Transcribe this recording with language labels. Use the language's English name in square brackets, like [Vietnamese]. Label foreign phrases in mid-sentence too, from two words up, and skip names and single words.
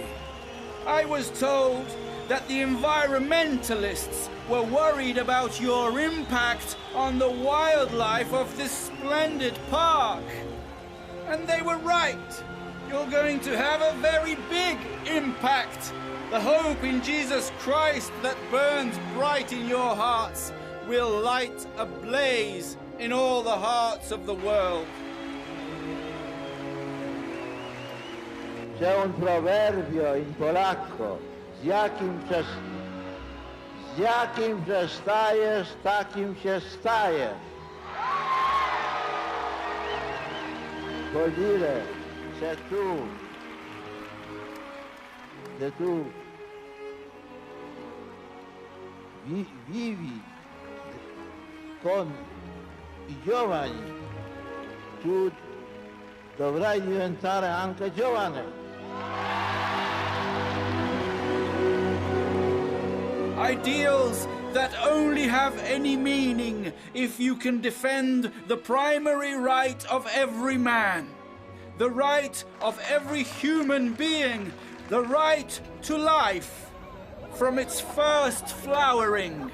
[English] I was told that the environmentalists were worried about your impact on the wildlife of this splendid park. And they were right. You're going to have a very big impact. The hope in Jesus Christ that burns bright in your hearts will light a blaze in all the hearts of the world. [Italian] C'è un proverbio in polacco, [Polish] z jakim przestajesz, takim się stajesz. [Italian] Godile, se tu vivi con i giovani, tu dovrai diventare anche giovane. [English] Ideals that only have any meaning if you can defend the primary right of every man, the right of every human being, the right to life from its first flowering.